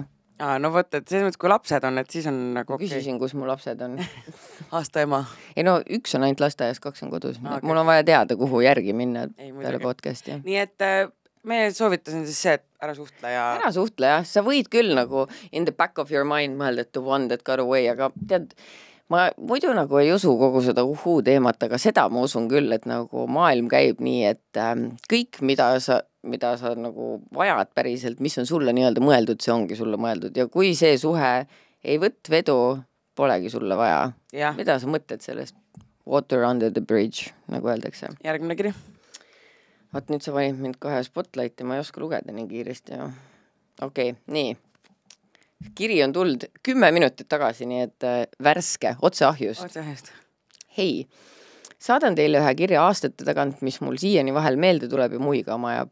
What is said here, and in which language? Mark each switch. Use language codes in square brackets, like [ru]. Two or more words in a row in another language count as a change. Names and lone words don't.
[et] Vot, et selles mõttes, kui lapsed on, et siis on nagu okei. Küsisin, kus mu lapsed on. Aasta ema. Üks on ainult lasteaias, 2 on kodus. Mul on vaja teada, kuhu järgi minna peale podcasti. Nii et me soovitasin siis see, et ära suhtle ja... Ära suhtle, jah. Sa võid küll nagu [en] in the back of your mind [et] mõelda, et [en] the one that got away, [et] aga tead, ma muidu nagu ei usu kogu seda teemat, aga seda ma usun küll, et nagu maailm käib nii, et kõik, mida sa nagu vajad päriselt, mis on sulle nii-öelda mõeldud, see ongi sulle mõeldud. Ja kui see suhe ei võtt vedu, polegi sulle vaja. Ja. Mida sa mõtled sellest? [en] Water under the bridge, [et] nagu öeldakse. Järgmine kiri. Vaat nüüd sa panid mind kohe spotlighti, ma ei oska lugeda nii kiiresti. Okei, nii. Kiri on tulnud 10 minutit tagasi, nii et värske, otse ahjust. Hei, saadan teile ühe kirja aastate tagant, mis mul siiani vahel meelde tuleb ja muigama ajab.